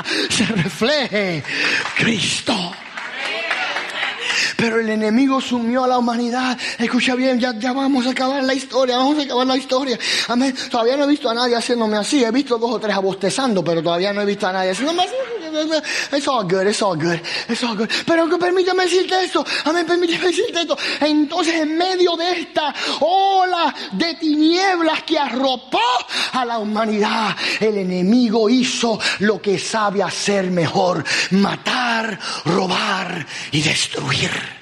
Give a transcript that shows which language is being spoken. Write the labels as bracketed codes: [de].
[es] se refleje Cristo. Pero el enemigo sumió a la humanidad. Escucha bien, ya vamos a acabar la historia. Vamos a acabar la historia. Amén. Todavía no he visto a nadie haciéndome así. He visto dos o tres abostezando, pero todavía no he visto a nadie haciéndome así. [en] It's all good, it's all good, it's all good. [es] Pero que permítame decirte esto. Amén, permítame decirte esto. Entonces, en medio de esta ola de tinieblas que arropó a la humanidad, el enemigo hizo lo que sabe hacer mejor: matar, robar y destruir.